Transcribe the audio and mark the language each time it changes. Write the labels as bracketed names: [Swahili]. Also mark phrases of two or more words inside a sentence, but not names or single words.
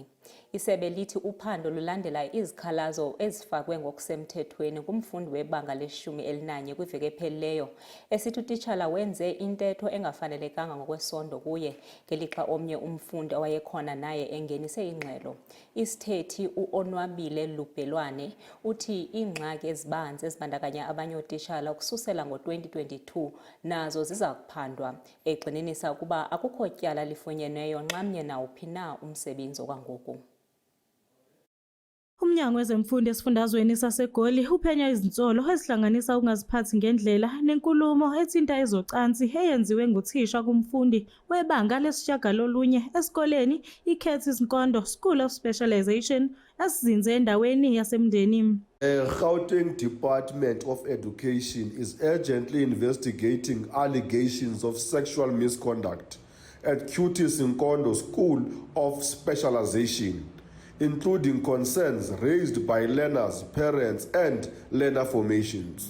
[Xhosa] Isebe lithi uphando lulandela izikhalazo ezifakwe ngokusemthethweni kumfundi webanga le-11 kwiveki ephelileyo esithi utishala wenze intetho engafanelekanga ngokwesondo kuye ngelixa omnye umfundi owayekhona naye engenise ingxelo. Isithethi uOnwabile Lubhelwane uthi iingxaki ezibanzi ezibandakanya abanye ootishala ukususela ngo-2022 nazo ziza kuphandwa, egxininisa ukuba akukho tyala lifunyenweyo nxamnye nawuphi na umsebenzi okwangoku. [Zulu] Umnyango wezemfundo esifundazweni saseGoli uphenya izinsolo ezihlanganisa ukungaziphathi ngendlela nenkulumo ethinta ezocansi eyenziwe nguthisha kumfundi webanga lesishiyagalolunye esikoleni iCurtis Nkondo School of Specialization esizinze endaweni yaseMndeni. [English] Gauteng Department of Education is urgently investigating allegations of sexual misconduct at Curtis Nkondo School of Specialization, including concerns raised by learners, parents, and learner formations.